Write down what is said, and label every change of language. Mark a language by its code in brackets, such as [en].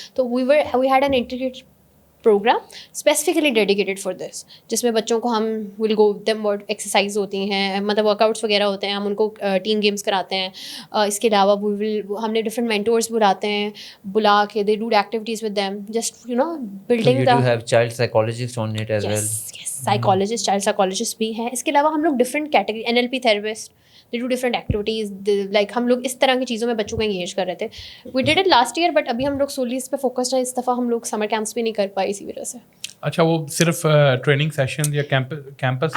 [ur] تو [en] we had an integrated program specifically dedicated for this, [ur] جس میں بچوں کو ہم ول گو دیم ورڈ ایکسرسائز ہوتی ہیں, مطلب ورک آؤٹس وغیرہ ہوتے ہیں, ہم ان کو ٹیم گیمس کراتے ہیں. اس کے علاوہ ہم نے ڈفرنٹ مینٹورس بلاتے ہیں, بلا کے [en] They do activities with them, just you know building the. You do have child psychologist on it as well. [ur] Psychologist, child psychologist بھی ہیں. اس کے علاوہ ہم لوگ different category, NLP therapist, [en] They do different activities. [ur] Like ہم لوگ اس طرح کی چیزوں میں بچوں کو انگیج کر رہے تھے. [en] we did it last year, [ur] but ابھی ہم لوگ سولی اس پہ فوکسڈ ہیں. اس دفعہ ہم لوگ سمر کیمپس بھی نہیں کر پائے اسی وجہ سے. اچھا, وہ صرف ٹریننگ سیشن یا کیمپس؟